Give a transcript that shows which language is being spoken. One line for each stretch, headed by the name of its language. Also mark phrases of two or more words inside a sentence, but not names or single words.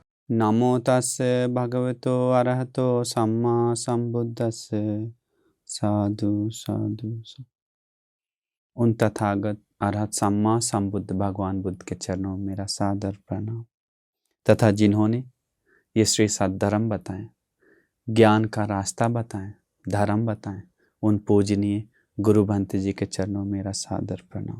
Pali: नमो तस्से भगवतो अरहतो सम्मा संबुद्धस्से। साधु साधु साधु।
Hindi: उन तथागत अरहत
Pali: सम्मा संबुद्ध
Hindi: भगवान बुद्ध के चरणों में मेरा सादर प्रणाम, तथा जिन्होंने ये श्री सद्धर्म बताएं, ज्ञान का रास्ता बताएं, धर्म बताएं, उन पूजनीय गुरु भंते जी के चरणों में मेरा सादर प्रणाम।